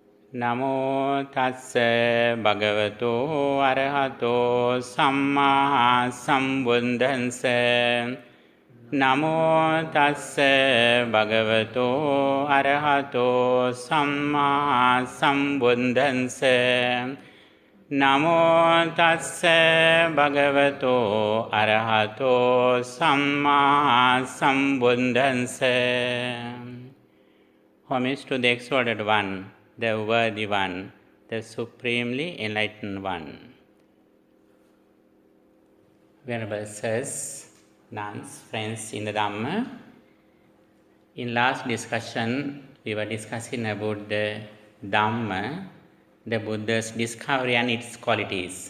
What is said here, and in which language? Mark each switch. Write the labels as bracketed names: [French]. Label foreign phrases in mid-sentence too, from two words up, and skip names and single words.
[Pali] නමෝ තස්ස භගවතු අරහතෝ සම්මා සම්බුද්දන්ස නමෝ තස්ස භගවතු අරහතෝ සම්මා සම්බුද්දන්ස නමෝ තස්ස භගවතු අරහතෝ සම්මා සම්බුද්දන්ස. [English] Homage to the exalted one, the worthy one, the supremely enlightened one. Venerable sirs, nuns, friends in the Dhamma, in last discussion we were discussing about the Dhamma, the Buddha's discovery and its qualities.